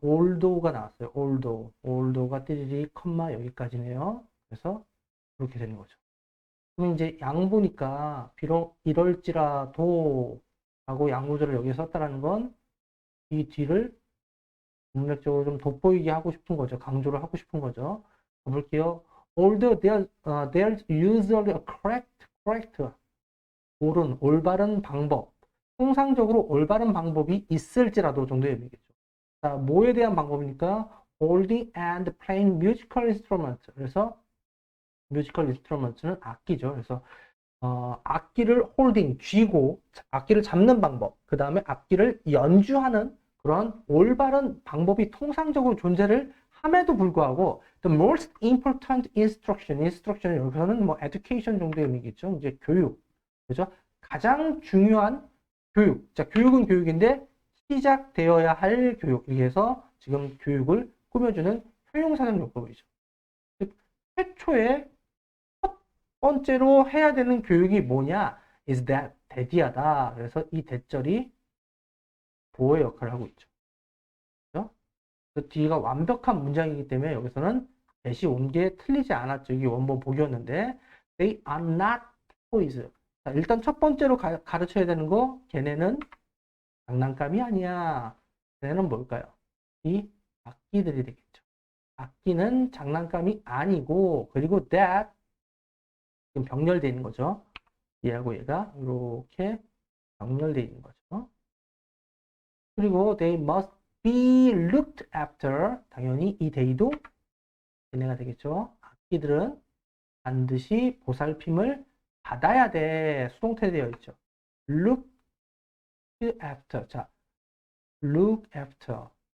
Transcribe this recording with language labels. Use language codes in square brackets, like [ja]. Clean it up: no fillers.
[ko] althought가 나왔어요. althought가 띠리리 컴마 여기까지네요. 그래서 그렇게 되는 거죠. 그럼 이제 양보니까 비록 이럴지라도 하고 양보절을 여기에 썼다라는 건 이 뒤를 문맥적으로 좀 돋보이게 하고 싶은 거죠. 강조를 하고 싶은 거죠. 가볼게요. [en] Although there's usually a correct, [ko] 옳은, 올바른 방법. 통상적으로 올바른 방법이 있을지라도 정도의 의미겠죠. 자, 뭐에 대한 방법이니까 [en] holding and playing musical instrument. [ko] 그래서 musical instrument는 악기죠. 그래서 악기를 holding, 쥐고 악기를 잡는 방법. 그 다음에 악기를 연주하는 그런 올바른 방법이 통상적으로 존재를 함에도 불구하고 [en] the most important instruction [ko] 여기서는 뭐 education 정도의 의미겠죠. 이제 교육, 그죠? 가장 중요한 교육. 자, 교육은 교육인데 시작되어야 할 교육. 이렇게 해서 지금 교육을 꾸며주는 효용사전요법이죠. 즉 최초의 첫 번째로 해야 되는 교육이 뭐냐? [en] is that [ko] 대디하다. 그래서 이 대절이 보호의 역할을 하고 있죠. 그죠? 그 뒤가 완벽한 문장이기 때문에 여기서는 대시 온 게 틀리지 않았죠. 이게 원본 보기였는데 [en] they are not toys. [ko] 자, 일단 첫 번째로 가르쳐야 되는 거 걔네는 장난감이 아니야. 걔네는 뭘까요? 이 악기들이 되겠죠. 악기는 장난감이 아니고 그리고 that 지금 병렬되어 있는 거죠. 얘하고 얘가 이렇게 병렬되어 있는 거죠. 그리고 [en] they must be looked after. [ko] 당연히 이 they도 얘네가 되겠죠. 악기들은 반드시 보살핌을 받아야 돼. 수동태 되어 있죠. [en] look after. [ko] 자, [en] look after.